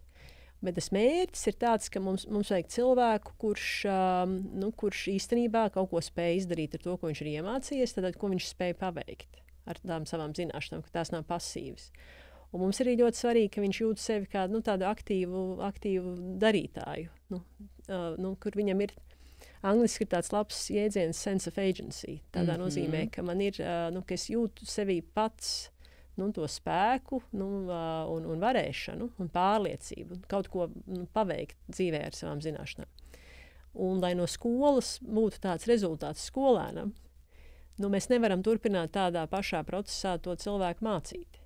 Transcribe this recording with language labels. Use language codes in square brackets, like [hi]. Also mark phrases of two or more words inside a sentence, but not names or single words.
[lv] Bet tas mērķis ir tāds, ka mums vajag cilvēku, kurš īstenībā kaut ko spēj izdarīt ar to, ko viņš ir iemācījies, tad ko viņš spēj paveikt ar tām savām zināšanām, ka tās nav pasīvas. Un mums arī ļoti svarīgi, ka viņš jūt sevi kā tādu aktīvu darītāju, kur viņam ir angliski ir tāds labs jēdziens [en] sense of agency. [lv] Tādā nozīmē, ka man ir, ka es jūtu sevī pats to spēku un varēšanu un pārliecību, kaut ko paveikt dzīvē ar savām zināšanām. Un lai no skolas būtu tāds rezultāts skolēnam, mēs nevaram turpināt tādā pašā procesā to cilvēku mācīt.